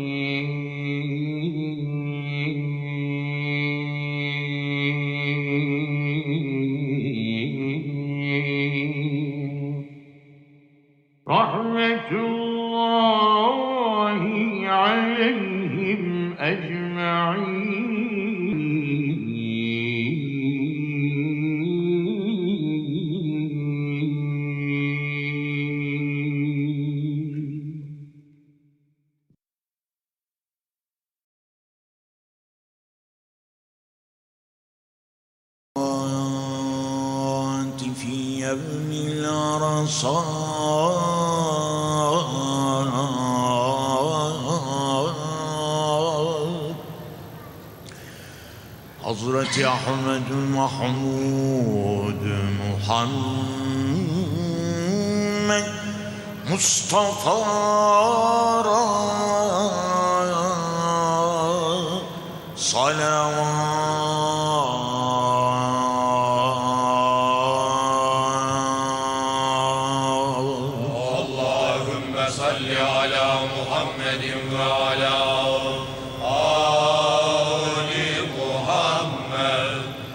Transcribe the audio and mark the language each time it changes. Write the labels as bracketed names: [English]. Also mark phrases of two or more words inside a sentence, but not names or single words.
[Arabic] رحمة الله عليهم أجمعين. في يوم العرصات [Turkish] Hazreti Ahmed Mahmud Muhammed Mustafa'ra [Arabic] اللهم صل على محمد وعلى آل محمد.